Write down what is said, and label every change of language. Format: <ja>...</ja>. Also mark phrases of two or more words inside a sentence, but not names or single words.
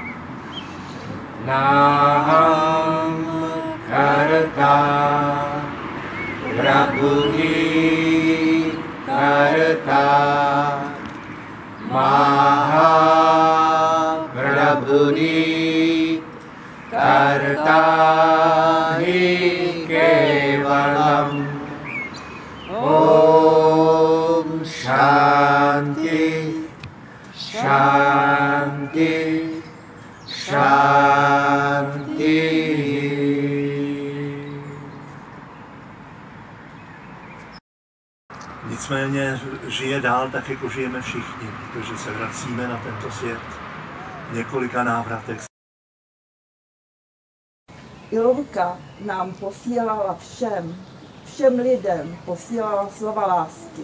<sa>नाहं कर्ता प्रभुः कर्ता महा प्रभुः कर्ता Maha Prabhuhi Karta हि केवलम् ॐ शान्तिः शान्तिः शान्तिः Shanti.</sa> <cs>Nicméně žije dál tak, jako žijeme všichni, protože se vracíme na tento svět v několika návratech. Ilonka nám posílala všem lidem posílala slova lásky.</cs>